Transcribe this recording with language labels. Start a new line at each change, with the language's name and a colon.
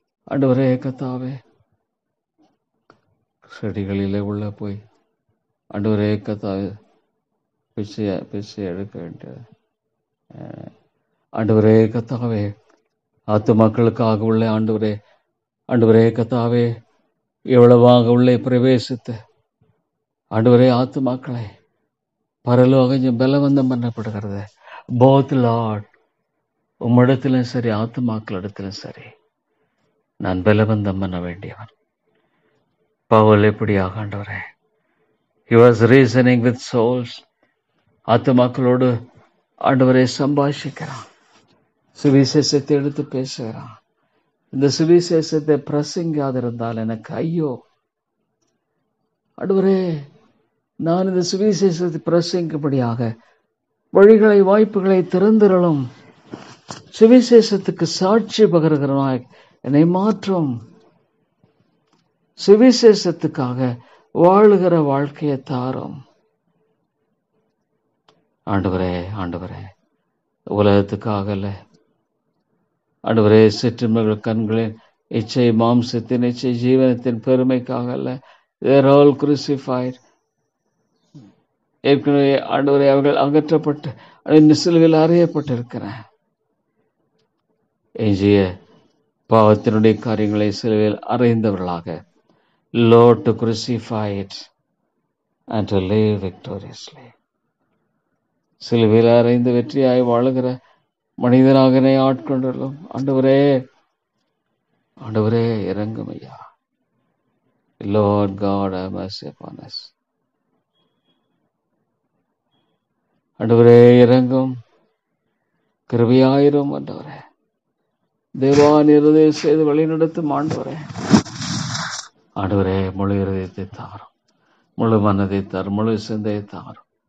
Tamil: ஆண்டவரே கர்த்தாவே, செடிகளிலே உள்ள போய் ஆண்டவரே கர்த்தாவே பிச்சை எடுக்க வேண்டிய ஆண்டவரே கர்த்தாவே, ஆத்துமாக்களுக்காக உள்ள ஆண்டவரே, ஆண்டவரே கர்த்தாவே, எவ்வளவாக உள்ளே பிரவேசித்து ஆண்டவரே ஆத்துமாக்களை பரலோகம் பலவந்தம் பண்ணப்படுகிறது.
English: both lord,
Tamil: உம்மிடத்திலும் சரி ஆத்துமாக்களிடத்திலும் சரி நான் பலவந்தம் பண்ண வேண்டியவன். பவுல் எப்படியாக ஆண்டவரே,
English: he was reasoning with souls.
Tamil: ஆத்துமாக்களோடு ஆண்டவரை சம்பாஷிக்கிறான், சுவிசேஷத்தை எடுத்து பேசுகிறான். இந்த சுவிசேஷத்தை பிரசங்காதிருந்தால் எனக்கு ஐயோ. ஆண்டவரே, நான் இந்த சுவிசேஷத்தை பிரசங்கிக்கும்படியாக வழிகளை வாய்ப்புகளை திறந்திரளும். சுவிசேஷத்துக்கு சாட்சி பகருகிறனாய் என்னை மாற்றும். சுவிசேஷத்துக்காக வாழுகிற வாழ்க்கையை தாரும். ஆண்டவரே, ஆண்டவரே, உலகத்துக்காக அல்ல ஆண்டவரே, சிற்றின்பங்கள் கண்களின் இச்சை, மாம்சத்தின் இச்சை, ஜீவனத்தின் பெருமைக்காக அல்ல.
English: They're all crucified.
Tamil: ஏற்கனவே ஆண்டவரே அவர்கள் அகற்றப்பட்டு சிலுவையில் அறையப்பட்டிருக்கிறேன். எஞ்சிய பாவத்தினுடைய காரியங்களை சிலுவையில் அறைந்தவர்களாக,
English: Lord, to crucify it and to live victoriously.
Tamil: சிலுவையில் அறைந்து வெற்றியாய் வாழுகிற மனிதனாக ஆட்கொண்டுள்ளோம். ஆண்டவரே, ஆண்டவரே இறங்கும் ஐயா.
English: Lord God, have mercy upon us.
Tamil: ஆண்டவரே இறங்கும், கிருபையாயிரும் ஆண்டவரே. தேவா நிறுதை செய்து வழிநடத்தும் ஆண்டவரே. ஆண்டவரே முழு இருதயத்தை தாரும், முழு மனதை தாரும், முழு சிந்தையை தாரும்.